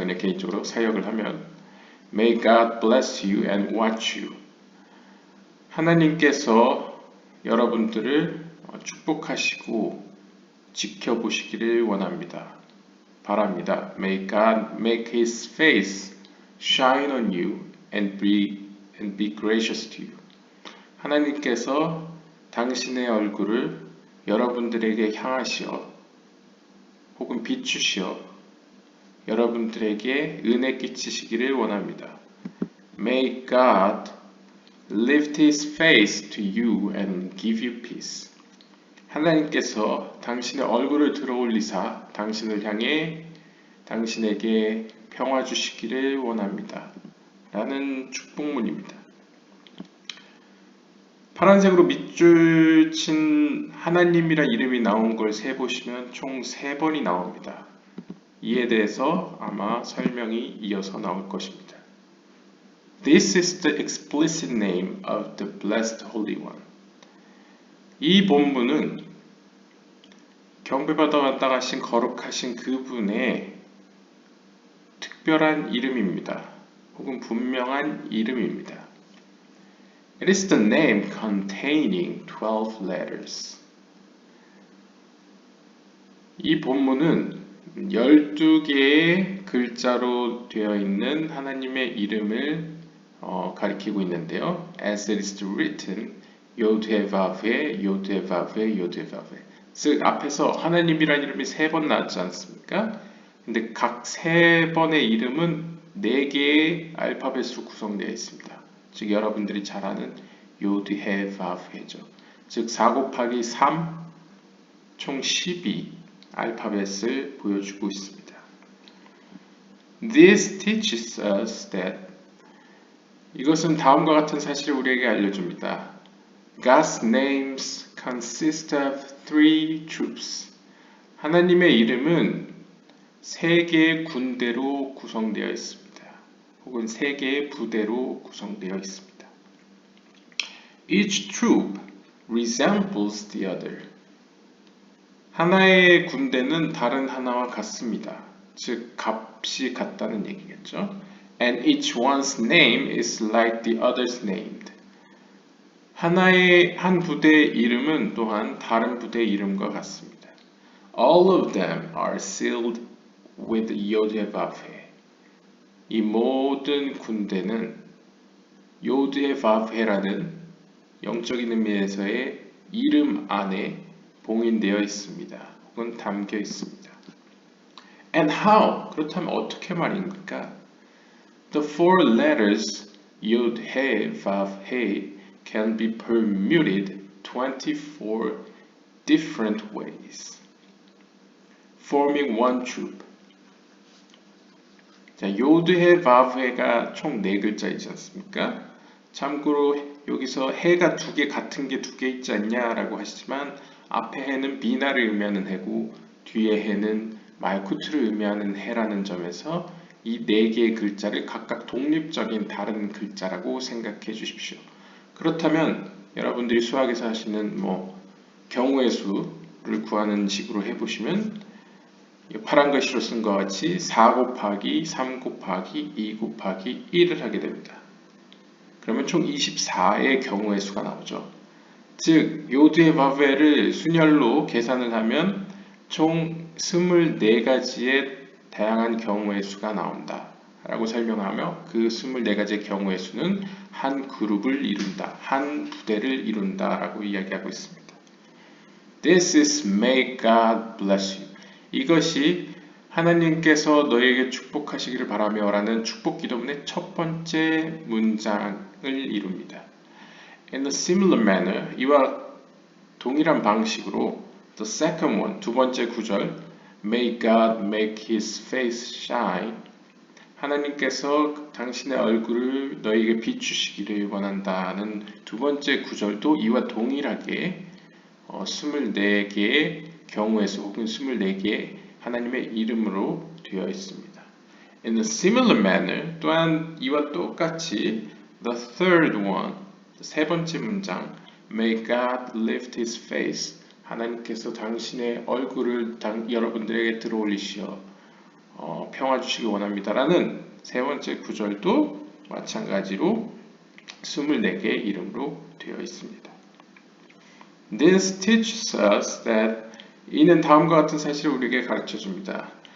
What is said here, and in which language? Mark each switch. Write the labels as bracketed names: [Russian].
[Korean] 그냥 개인적으로 사역을 하면 [English] May God bless you and watch you. [Korean] 하나님께서 여러분들을 축복하시고 지켜보시기를 원합니다. 바랍니다. [English] May God make his face shine on you and be gracious to you. [Korean] 하나님께서 당신의 얼굴을 여러분들에게 향하시어 혹은 비추시어 여러분들에게 은혜 끼치시기를 원합니다. [English] May God lift his face to you and give you peace. [Korean] 하나님께서 당신의 얼굴을 들어올리사 당신을 향해 당신에게 평화 주시기를 원합니다. 라는 축복문입니다. 파란색으로 밑줄 친 하나님이라 이름이 나온 걸 세보시면 총 3번이 나옵니다. 이에 대해서 아마 설명이 이어서 나올 것입니다. [English] This is the explicit name of the blessed Holy One. [Korean] 이 본문은 경배받아 왔다가신 거룩하신 그분의 특별한 이름입니다. 혹은 분명한 이름입니다. [English] It is the name containing 12 letters. [Korean] 이 본문은 12개의 글자로 되어 있는 하나님의 이름을 가리키고 있는데요. [English] As it is written, 요드헤바베, 요드헤바베, 요드헤바베. [Korean] 즉 앞에서 하나님이라는 이름이 3번 나왔지 않습니까? 근데 각 3번의 이름은 4개의 알파벳으로 구성되어 있습니다. 즉 여러분들이 잘 아는 요드헤바베죠. 즉 4 곱하기 3, 총 12 알파벳을 보여주고 있습니다. [English] This teaches us that [Korean] 이것은 다음과 같은 사실을 우리에게 알려줍니다. [English] God's names consist of 3 troops. [Korean] 하나님의 이름은 3개의 군대로 구성되어 있습니다. 혹은 3개의 부대로 구성되어 있습니다. [English] Each troop resembles the other. [Korean] 하나의 군대는 다른 하나와 같습니다. 즉 값이 같다는 얘기겠죠. [English] And each one's name is like the other's named. [Korean] 한 부대의 이름은 또한 다른 부대의 이름과 같습니다. [English] All of them are sealed with 요드헤바베. [Korean] 이 모든 군대는 요드헤바베라는 영적인 의미에서의 이름 안에 봉인되어 있습니다. 혹은 담겨 있습니다. [English] And how? [Korean] 그렇다면 어떻게 말입니까? [English] The four letters Yod, He, Vav, He can be permuted 24 different ways, forming one troop. [Korean] 자, 요드해, 바브해가 총 4글자이지 않습니까? 참고로 여기서 해가 두 개 같은 게 두 개 있지 않냐라고 하시지만 앞에 해는 비나를 의미하는 해고 뒤에 해는 말쿠트를 의미하는 해라는 점에서 이 4개의 글자를 각각 독립적인 다른 글자라고 생각해 주십시오. 그렇다면 여러분들이 수학에서 하시는 경우의 수를 구하는 식으로 해보시면 파란 글씨로 쓴 것 같이 4 곱하기 3 곱하기 2 곱하기 1을 하게 됩니다. 그러면 총 24의 경우의 수가 나오죠. 즉 요드의 바브를 순열로 계산을 하면 총 24가지의 다양한 경우의 수가 나온다 라고 설명하며 그 24가지의 경우의 수는 한 그룹을 이룬다, 한 부대를 이룬다 라고 이야기하고 있습니다. [English] This is may God bless you. [Korean] 이것이 하나님께서 너에게 축복하시기를 바라며 라는 축복 기도문의 첫 번째 문장을 이룹니다. [English] In a similar manner, [Korean] 이와 동일한 방식으로 [English] the second one, [Korean] 두 번째 구절 [English] May God make his face shine. [Korean] 하나님께서 당신의 얼굴을 너에게 비추시기를 원한다는 두 번째 구절도 이와 동일하게 24개의 경우의 수 혹은 24개의 하나님의 이름으로 되어 있습니다. [English] In a similar manner, [Korean] 또한 이와 똑같이 [English] the third one, [Korean] 세 번째 문장 [English] May God lift his face. [Korean] 하나님께서 당신의 얼굴을 여러분들에게 들어올리시어 평화 주시기 원합니다. 라는 세 번째 구절도 마찬가지로 24개의 이름으로 되어 있습니다. [English] This teaches us that [Korean] 이는 다음과 같은 사실을 우리에게 가르쳐 줍니다.